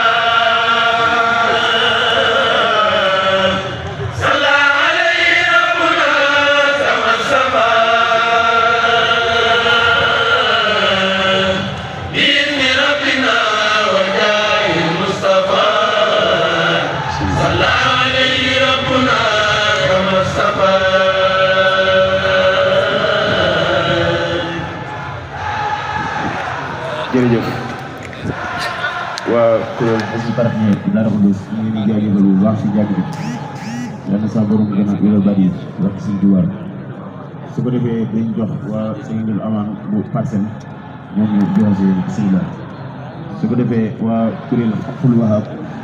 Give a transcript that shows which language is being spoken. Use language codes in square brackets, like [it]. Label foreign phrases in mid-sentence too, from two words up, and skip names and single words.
[ar] صلى عليه ربنا كما الصفا بإذن ربنا وجاه المصطفى صلى عليه ربنا كما الصفا [wo] jërëjëf waa kuréel Hizbut Tarqiyyah ci Darou Khoudoss ñu ngi leen di jaajëfal bu baax si jàkk bi yàlla sa borom gën a wéral bari wax si diwaan su ko defee dañ jox waa Seydou Aman bu Parcelles ñoom ñu joxe si bismillah su ko defee waa kuréel Haqqul Wahhab